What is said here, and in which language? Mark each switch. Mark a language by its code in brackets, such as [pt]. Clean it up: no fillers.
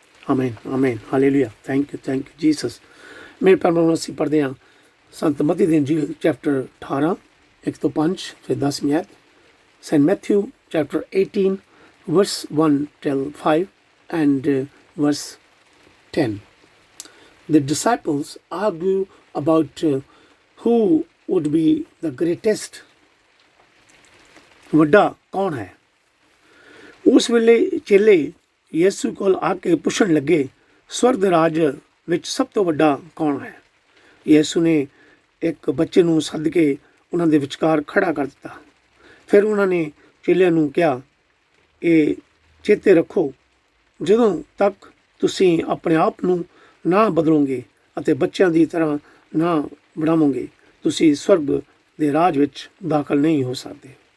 [pa] ਆਮੀਨ, ਆਮੀਨ, hallelujah. [en] Thank you Jesus. [pa] ਮੇਰੇ ਭੈਣ ਭਰਾਵਾਂ, ਅਸੀਂ ਪੜ੍ਹਦੇ ਹਾਂ ਸੰਤ ਮਤੀ ਦੀ ਇੰਜੀਲ ਚੈਪਟਰ 18 1 ਤੋਂ 5 ਫਿਰ 10ਵੀਂ ਐਤ, [en] Saint Matthew chapter 18 verse 1 till 5 and verse 10. The disciples argue about who would be the greatest. [pa] ਵੱਡਾ ਕੌਣ ਹੈ? ਉਸ ਵੇਲੇ ਚੇਲੇ ਯਿਸੂ ਕੋਲ ਆ ਕੇ ਪੁੱਛਣ ਲੱਗੇ, ਸਵਰਗ ਰਾਜ ਵਿੱਚ ਸਭ ਤੋਂ ਵੱਡਾ ਕੌਣ ਹੈ? ਯਿਸੂ ਨੇ ਇੱਕ ਬੱਚੇ ਨੂੰ ਸੱਦ ਕੇ ਉਹਨਾਂ ਦੇ ਵਿਚਕਾਰ ਖੜਾ ਕਰ ਦਿੱਤਾ। ਫਿਰ ਉਹਨਾਂ ਨੇ ਚੇਲਿਆਂ ਨੂੰ ਕਿਹਾ, ਇਹ ਚੇਤੇ ਰੱਖੋ, ਜਦੋਂ ਤੱਕ ਤੁਸੀਂ ਆਪਣੇ ਆਪ ਨੂੰ ਨਾ ਬਦਲੋਗੇ ਅਤੇ ਬੱਚਿਆਂ ਦੀ ਤਰ੍ਹਾਂ ਨਾ ਬਣਾਵੋਗੇ, ਤੁਸੀਂ ਸਵਰਗ ਦੇ ਰਾਜ ਵਿੱਚ ਦਾਖਲ ਨਹੀਂ ਹੋ ਸਕਦੇ।